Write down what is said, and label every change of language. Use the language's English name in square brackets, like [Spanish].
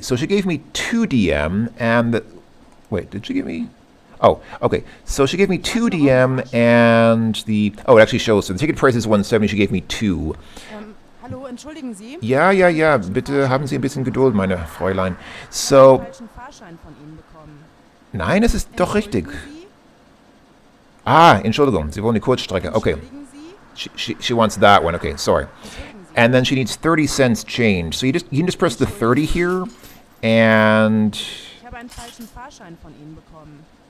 [English] So she gave me 2 DM and wait, did she give me? Oh, okay. So she gave me 2 DM and oh, it actually shows. So the ticket price is 170. She gave me 2. [German] Hallo, entschuldigen Sie? Ja, ja, ja. Bitte haben Sie ein bisschen Geduld, meine Fräulein. Ich habe einen falschen Fahrschein von Ihnen bekommen. nein, es ist doch richtig. Entschuldigen Sie? Ah, Entschuldigung. Sie wollen die Kurzstrecke. [English] Okay. [German] Entschuldigen Sie? [English] She wants that one. Okay, sorry. [German] Entschuldigen Sie. [English] And then she needs 30 cents change. So you can just press the 30 here, and [German] Ich habe einen falschen Fahrschein von Ihnen bekommen.